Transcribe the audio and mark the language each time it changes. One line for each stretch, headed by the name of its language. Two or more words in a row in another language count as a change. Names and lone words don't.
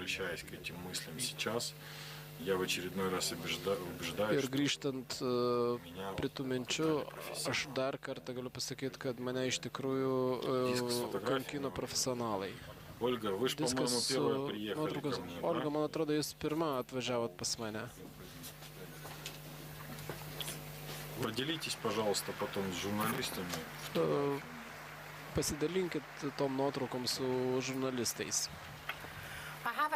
Lithuanian: Ir grįžtant prie tų minčių, aš dar kartą galiu pasakyti, kad mane iš tikrųjų kankino profesionalai. Viskas su nuotraukos. Olga, man atrodo, jūs pirma atvažiavot pas mane.
Russian: Поделитесь, пожалуйста, потом с журналистами.
Lithuanian: Pasidalinkit tom nuotraukom su žurnalistais.
English: I have a